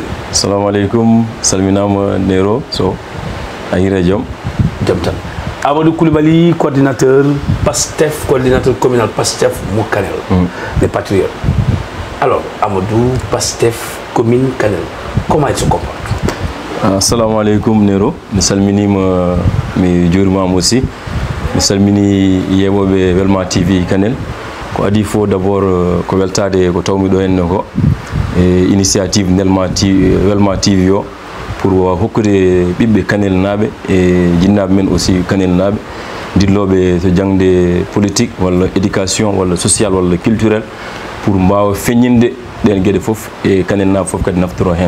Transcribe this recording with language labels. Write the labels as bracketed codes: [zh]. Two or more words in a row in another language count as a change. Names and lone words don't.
[ar] Assalamu alaikum [ff] salminama Nero so a hira jam tan Amadou Coulibaly, [fr] coordinateur PASTEF, coordinateur communal PASTEF Kanel, des patriotes. Alors, Amadou, PASTEF, commune Kanel, comment il se comporte? [ar] Assalamu alaikum [ff] Nero, mi salminima mi jurimama aussi, mi salmini yewoɓe Welma TV Kanel. Ko adi fo d'abord ko weltade ko tawmi ɗo henne ko initiative Welma TV o pour hokkude ɓiɓɓe Kanel naɓe e jinnaɓe men aussi Kanel naɓe dilloɓe to jangde politique walla éducation walla social walla culturel pour mbawa feññinde ɗen gueɗe foof e Kanel naɓe foof kadi naftoro hen.